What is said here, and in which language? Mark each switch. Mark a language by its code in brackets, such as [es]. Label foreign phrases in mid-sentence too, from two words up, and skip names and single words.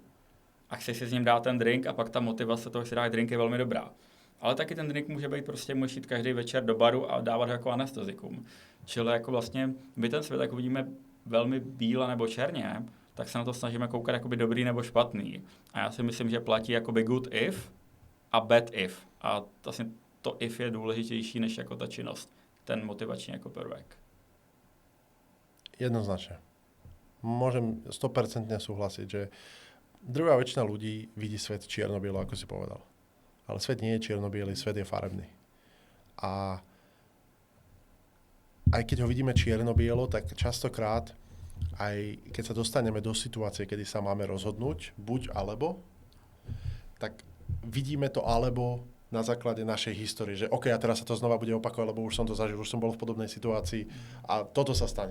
[cs] A chceš si s ním dát ten drink a pak ta motivace toho, že si dáš drink, je velmi dobrá. Ale taky ten drink může být prostě, můžeš jít každý večer do baru a dávat ho jako anestezikum. Čili jako vlastně my ten svět, jako vidíme velmi bíle nebo černě, tak se na to snažíme koukat jakoby dobrý nebo špatný. A já si myslím, že platí jakoby [en] good if [cs] a [en] bad if. [cs] A vlastně to if je důležitější než jako ta činnost. Ten motivační jako prvek. [sk] Jednoznačne. Môžem 100% súhlasiť, že druhá väčšina ľudí vidí svet čierno-bielo, ako si povedal. Ale svet nie je čierno-biely, svet je farebný. A aj keď ho vidíme čierno-bielo, tak častokrát, aj keď sa dostaneme do situácie, kedy sa máme rozhodnúť, buď alebo, tak vidíme to alebo na základe našej histórie, že OK, a teraz sa to znova bude opakovať, lebo už som to zažil, už som bol v podobnej situácii a toto sa stane.